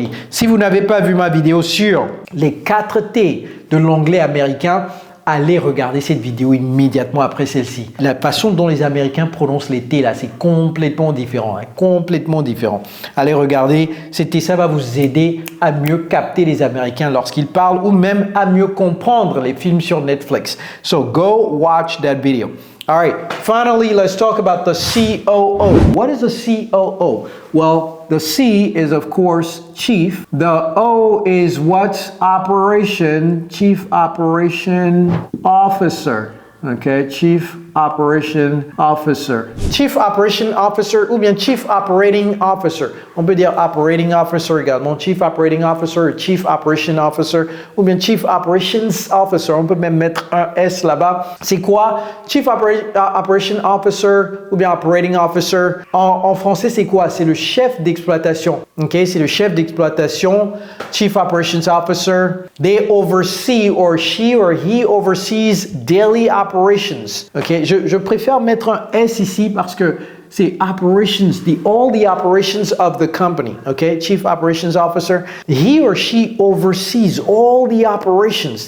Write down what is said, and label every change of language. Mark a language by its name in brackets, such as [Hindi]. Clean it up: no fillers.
[French] Si vous n'avez pas vu ma vidéo sur les 4 T de l'anglais américain, allez regarder cette vidéo immédiatement après celle-ci. La façon dont les Américains prononcent les T là, c'est complètement différent, complètement différent. Allez regarder, ça va vous aider à mieux capter les Américains lorsqu'ils parlent ou même à mieux comprendre les films sur Netflix. [English] So go watch that video. All right, finally, let's talk about the COO. What is a COO? Well, the C is, of course, chief. The O is what? Chief Operation Officer. Okay, Chief Operation Officer. Chief Operation Officer [French] ou bien [English] Chief Operating Officer. [French] On peut dire Operating Officer également. [English] Chief Operating Officer, Chief Operation Officer [French] ou bien [English] Chief Operations Officer. [French] On peut même mettre un S là-bas. C'est quoi? Chief Operation Officer ou bien Operating Officer. En français, c'est quoi? C'est le chef d'exploitation. Okay, c'est le chef d'exploitation. [English] Chief Operations Officer. They oversee or she or he oversees daily operations. [French] Ok, je préfère mettre un S ici parce que c'est [English] operations, all the operations of the company, okay? Chief Operations Officer, he or she oversees all the operations.